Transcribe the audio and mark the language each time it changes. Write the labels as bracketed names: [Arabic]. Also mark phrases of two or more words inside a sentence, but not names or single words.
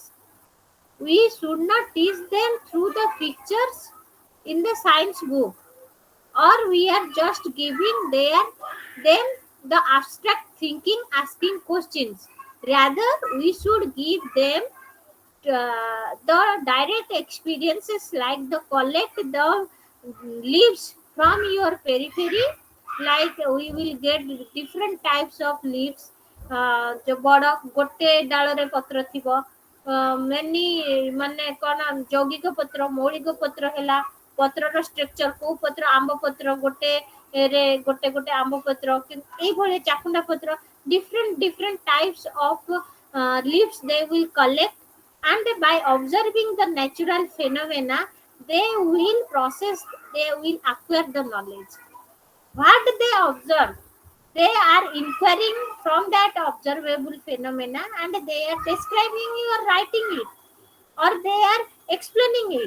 [English] We should not teach them through the pictures in the science book or we are just giving them the abstract thinking asking questions. Rather we should give them the direct experiences like the collect the leaves from your periphery, like we will get different types of leaves. [Odia] ଯୋ ବଡ଼ ଗୋଟେ ଡାଳ ରେ ପତ୍ର ଥିବ ମେନି ମାନେ କଣ ଯୌଗିକ ପତ୍ର, ମୌଳିକ ପତ୍ର ହେଲା, ପତ୍ରର ଷ୍ଟ୍ରକଚର କୁ ପତ୍ର, ଆମ୍ବ ପତ୍ର ଗୋଟେ ରେ ଗୋଟେ ଗୋଟେ ଆମ୍ବ ପତ୍ର ଏଇ ଭଳି ଚକୁଣ୍ଡା ପତ୍ର, [English] different types of leaves they will collect and by observing the natural phenomena they will process, they will acquire the knowledge. What they observe, they are inquiring from that observable phenomena and they are describing or writing it, or they are explaining it.